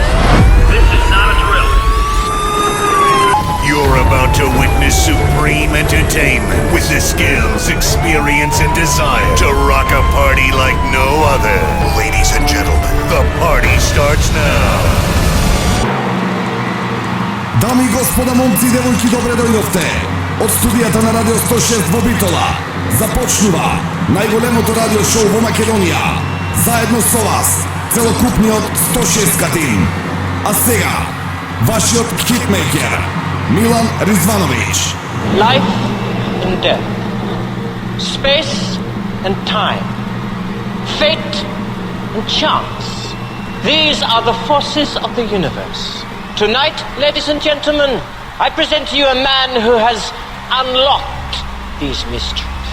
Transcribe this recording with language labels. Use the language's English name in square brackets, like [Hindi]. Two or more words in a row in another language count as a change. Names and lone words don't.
[English] This is not a drill. You're about to witness supreme entertainment with the skills, experience, and desire to rock a party like no other. Ladies and gentlemen, the party starts now. [Macedonian] Дами и господа, момци и девојки, добре дојдовте. Од студијата на Радио 106 во Битола започнува најголемото радио шоу во Македонија. Заедно со вас, целокупниот 106-ка тим. А сега, вашиот хитмейкер, Милан Ризвановиќ. [English] Life and death, space and time, fate and chance. These are the forces of the universe. Tonight, ladies and gentlemen, I present to you a man who has unlocked these mysteries.